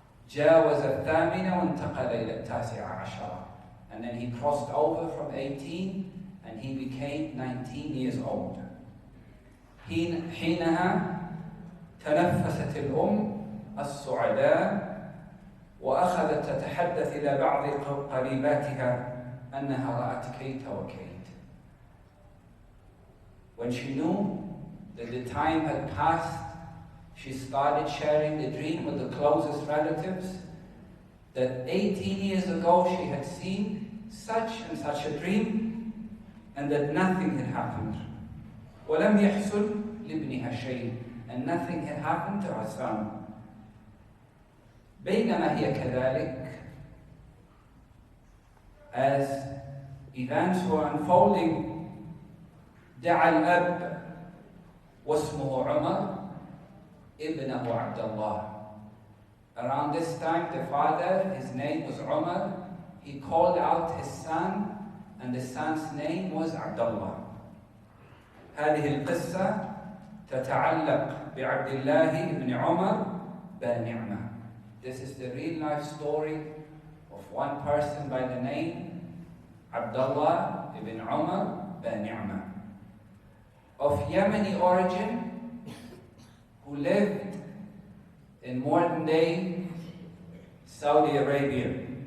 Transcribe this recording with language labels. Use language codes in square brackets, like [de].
[ar] جاوز الثامنة وانتقل إلى 19, [en] and then he crossed over from 18 and he became 19 years old. [ar] حينها تنفست الأم السعداء وأخذت تتحدث إلى بعض قريباتها أنها رأت كيت وكيت. [en] When she knew that the time had passed, she started sharing the dream with the closest relatives, that 18 years ago she had seen such and such a dream, and that nothing had happened. [ar] وَلَمْ يَحْصُلْ لِابْنِهَا شَيْءٍ, [en] and nothing had happened to her son. [ar] بينما هي كذلك, [en] as events were unfolding, [ar] دعا الأب واسمه عمر ابنه عبد الله. [en] Around this time, the father, his name was Umar, he called out his son, and the son's name was Abdullah. [ar] هذه القصة تتعلق بعبد الله بن عمر بن. [en] This is the real life story of one person by the name Abdullah ibn Umar bin, of Yemeni origin, who lived in modern day Saudi Arabia.